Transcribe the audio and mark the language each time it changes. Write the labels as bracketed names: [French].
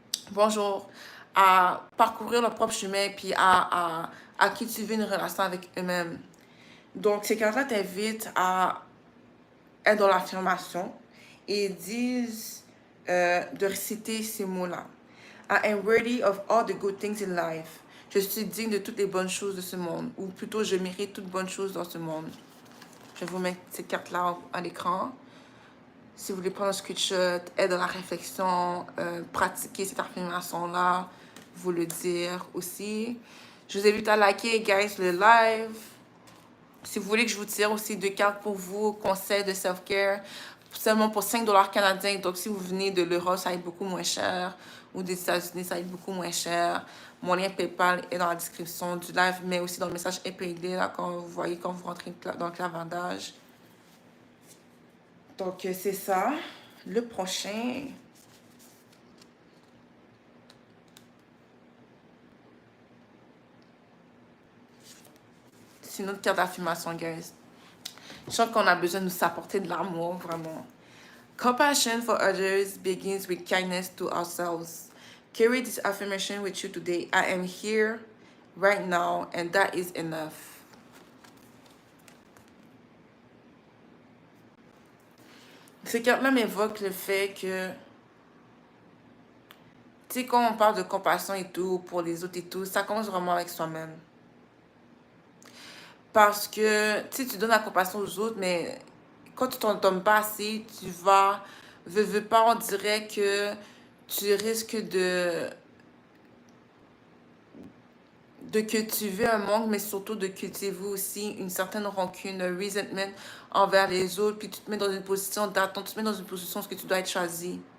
[French] Bonjour, à parcourir leur propre chemin puis à cultiver une relation avec eux-mêmes. Donc, ces cartes-là t'invitent à être dans l'affirmation et disent de réciter ces mots-là. [English] I am worthy of all the good things in life. [French] Je suis digne de toutes les bonnes choses de ce monde. Ou plutôt, je mérite toutes bonnes choses dans ce monde. Je vais vous mettre cette carte-là à l'écran. Si vous voulez prendre un screenshot, être dans la réflexion, pratiquer cette affirmation-là, vous le dire aussi. Je vous invite à liker, guys, le live. Si vous voulez que je vous tire aussi 2 cartes pour vous, conseils de self-care, seulement pour 5 $ canadiens. Donc, si vous venez de l'Europe, ça va être beaucoup moins cher. Ou des États-Unis, ça va être beaucoup moins cher. Mon lien PayPal est dans la description du live, mais aussi dans le message épinglé, là, quand vous voyez, quand vous rentrez dans le clavardage. Donc, c'est ça. Le prochain... c'est une autre carte d'affirmation, guys. Je sens qu'on a besoin de nous apporter de l'amour, vraiment. [English] Compassion for others begins with kindness to ourselves. Carry this affirmation with you today. I am here right now, and that is enough. [French] Ces cartes-là m'évoquent le fait que, tu sais, quand on parle de compassion et tout, pour les autres et tout, ça commence vraiment avec soi-même. Parce que, tu sais, tu donnes la compassion aux autres, mais quand tu t'en donnes pas assez, tu vas, veux pas, on dirait que tu risques de cultiver un manque, mais surtout de cultiver aussi une certaine rancune, un resentment envers les autres, puis tu te mets dans une position d'attente, tu te mets dans une position où tu dois être choisi.